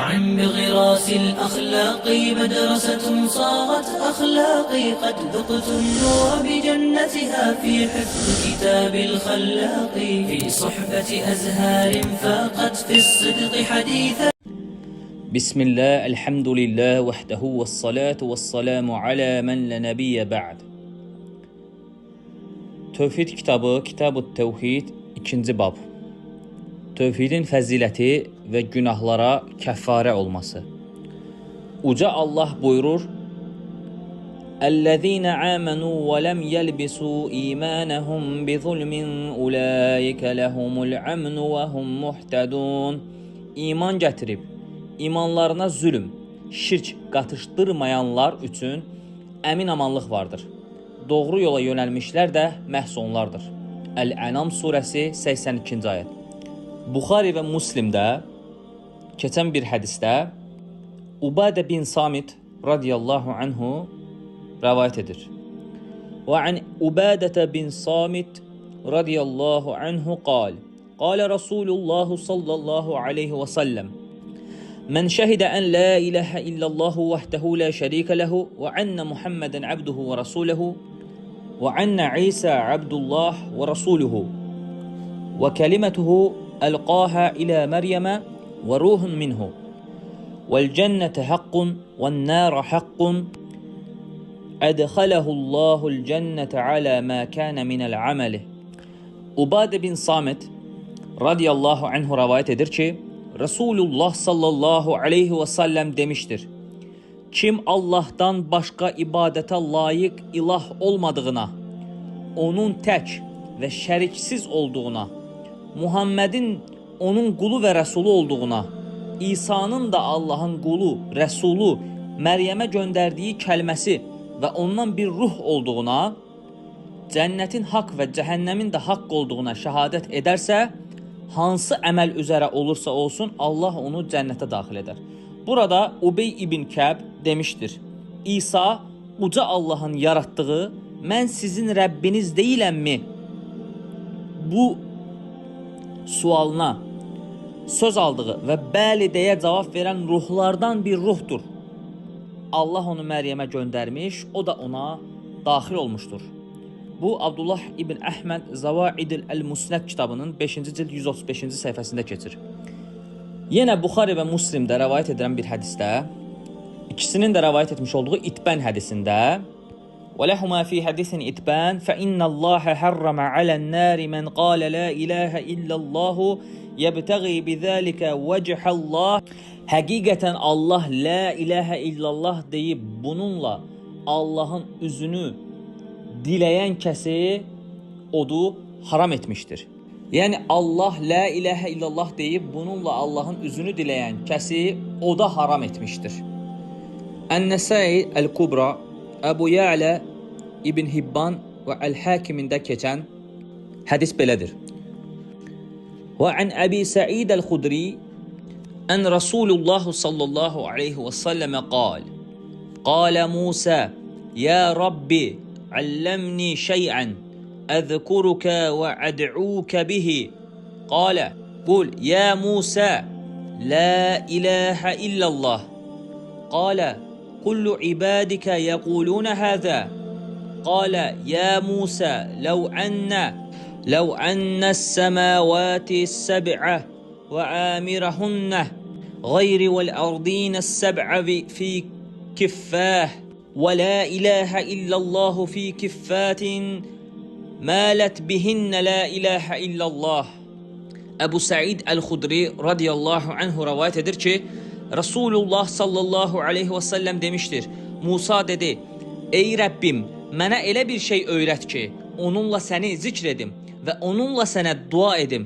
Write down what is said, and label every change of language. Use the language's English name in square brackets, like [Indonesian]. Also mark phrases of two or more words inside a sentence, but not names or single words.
[Arabic] معا بغراس الأخلاق مدرسة صاغت أخلاقي قد ذقت النور بجنتها في حفظ كتاب الخلاق في صحبة أزهار فاقت في الصدق حديثا. بسم الله الحمد لله وحده والصلاة والسلام على من لا نبي بعد. [Azerbaijani] Tövhid kitabı, Kitab-ı Tevhid 2-ci bab. Tövhidin fəziləti və günahlara kəffarə olması. Uca Allah buyurur: [Arabic] "الذين آمنوا ولم يلبسوا إيمانهم بظلم أولئك لهم الأمن وهم مهتدون." [Azerbaijani] İman gətirib, imanlarına zülm, şirk qatışdırmayanlar üçün əmin amanlıq vardır. Doğru yola yönəlmişlər də məhz onlardır. Əl-Ənam surəsi 82-ci ayət. Buxari və Müslimdə keçən bir hədisdə Ubadə bin Samit [Arabic] رضي الله عنه [Azerbaijani] rəvayət edir. [Arabic] وعن عبادة بن الصامت رضي الله عنه قال قال رسول الله صلى الله عليه وسلم: "من شهد أن لا إله إلا الله وحده لا شريك له وأن محمدا عبده ورسوله وأن عيسى عبد الله ورسوله وكلمته ألقاها إلى مريم وروح منه والجنة حق والنار حق أدخله الله الجنة على ما كان من العمل." [Turkish] Ubade bin Samit [Arabic] رضي الله عنه [Turkish] rivayet edir ki, Resulullah [Arabic] صلى الله عليه وسلم [Turkish] demiştir: Kim Allah'tan başka ibadete layık ilah olmadığına, onun tək ve şəriksiz olduğuna, Muhammed'in onun qulu ve Resulü olduğuna, İsa'nın da Allah'ın qulu, Resulü, Meryem'e gönderdiği kəlməsi ve ondan bir ruh olduğuna, cennetin hak ve cehennemin de hak olduğuna şehadet ederse, [Azerbaijani] hansı əməl üzərə olursa olsun Allah onu cənnətə daxil edər. Burada Ubey ibn Kəb demişdir: İsa uca Allahın yarattığı, mən sizin Rəbbiniz deyiləmmi? Bu sualına söz aldığı və bəli deyə cavab verən ruhlardan bir ruhdur. Allah onu Məryəmə göndərmiş, o da ona daxil olmuşdur. Bu Abdullah ibn Əhməd Zavaidil el-Musnad kitabının 5-ci cild 135-ci səhifəsində keçir. Yenə Buxari və Müslimdə rivayet edilən bir hədisdə, ikisinin də rivayet etmiş olduğu İtbən hədisində: [Arabic] "ولهما في حديث عتبان فإن الله حرم على النار من قال لا إله إلا الله يبتغي بذلك وجه الله." [Azerbaijani] Həqiqətən Allah [Arabic] لا إله إلا الله [Azerbaijani] deyib bununla Allahın üzünü diləyən kəsi odu haram etmiştir. Yəni Allah [Arabic] لا إله إلا الله [Azerbaijani] deyib bununla Allahın üzünü diləyən kəsi oda haram etmiştir. Ən-Nəsai el-Kubra, Əbu Ya'la, İbn Hibban və Əl-Hakimində keçən hədis belədir. [Arabic] وعن أبي سعيد الخدري عن رسول الله صلى الله عليه وسلم قال: قال موسى يا رب علمني شيئا أذكرك وأدعوك به. قال: قل يا موسى لا إله إلا الله. قال: كل عبادك يقولون هذا. قال: يا موسى لو أن السماوات السبع وعامرهن غير والأرضين السبع في كفاه ولا إله إلا الله في كفات مالت بهن لا إله إلا الله. [Azerbaijani] Əbu Sa'id el-Xudri [Arabic] رضي الله عنه [Azerbaijani] rivayet edir ki, Resulullah [Arabic] صلى الله عليه وسلم [Azerbaijani] demiştir: Musa dedi: Ey Rəbbim, mənə elə bir şey öyrət ki, onunla səni zikr edim və onunla sənə dua edim.